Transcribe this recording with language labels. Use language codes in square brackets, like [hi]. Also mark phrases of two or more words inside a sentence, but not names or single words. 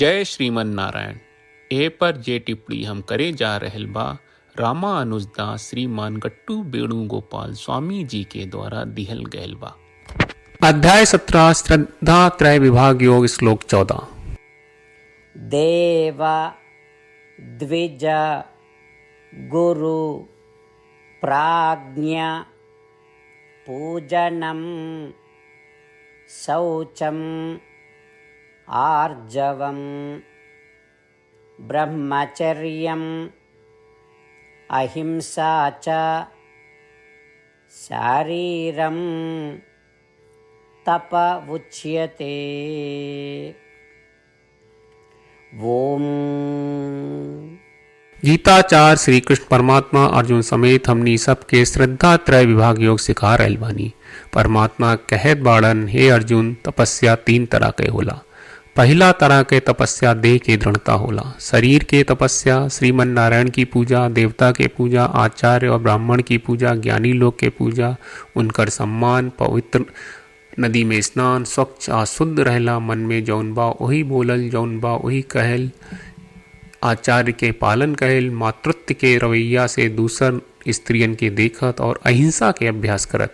[bho] जय श्रीमन नारायण। ए पर जे टिप्पणी हम करे जा रहल बा रामानुजदास श्रीमान गट्टू वेणुगोपाल स्वामी जी के द्वारा दिहल गयल बा। अध्याय 17 श्रद्धा त्रय विभाग योग श्लोक 14। [sa] देव द्विज गुरु प्राज्ञ पूजनम शौचम आर्जवम ब्रह्मचर्यम अहिंसा च शारीरम तप उच्यते। ओम। [bho] गीताचार्य श्री कृष्ण परमात्मा अर्जुन समेत हमनी सबके श्रद्धा त्रय विभाग योग सिखा रहल बानी। परमात्मा कहत बाड़न, हे अर्जुन, तपस्या 3 तरह के होला। पहला तरह के तपस्या देह के दृढ़ता होला। शरीर के तपस्या श्रीमन नारायण की पूजा, देवता के पूजा, आचार्य और ब्राह्मण की पूजा, ज्ञानी लोग के पूजा, उनकर सम्मान, पवित्र नदी में स्नान, स्वच्छ आ शुद्ध रहला, मन में जौन बा वही बोलल, जौन बा वही कहल, आचार्य के पालन कहल, मातृत्व के रवैया से दूसर स्त्रियन के देखत और अहिंसा के अभ्यास करत।